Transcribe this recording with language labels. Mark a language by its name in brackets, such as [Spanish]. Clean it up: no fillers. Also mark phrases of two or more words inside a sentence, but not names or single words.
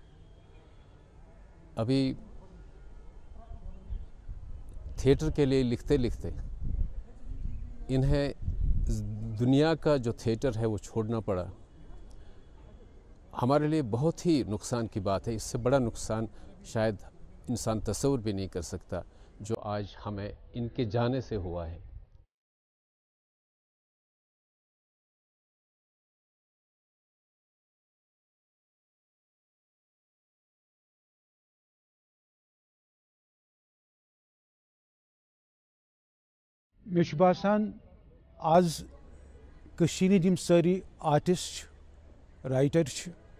[Urdu] ابھی تھیٹر کے لیے لکھتے لکھتے انہیں دنیا کا جو تھیٹر ہے وہ چھوڑنا پڑا. ہمارے لیے بہت ہی نقصان کی بات ہے. اس سے بڑا نقصان شاید انسان تصور بھی نہیں کر سکتا جو آج ہمیں ان کے جانے سے ہوا ہے. [Kashmiri] مےٚ چھُ باسان آز کٔشیٖرِ ہِنٛدۍ یِم سٲری آرٹِسٹ چھِ رایٹر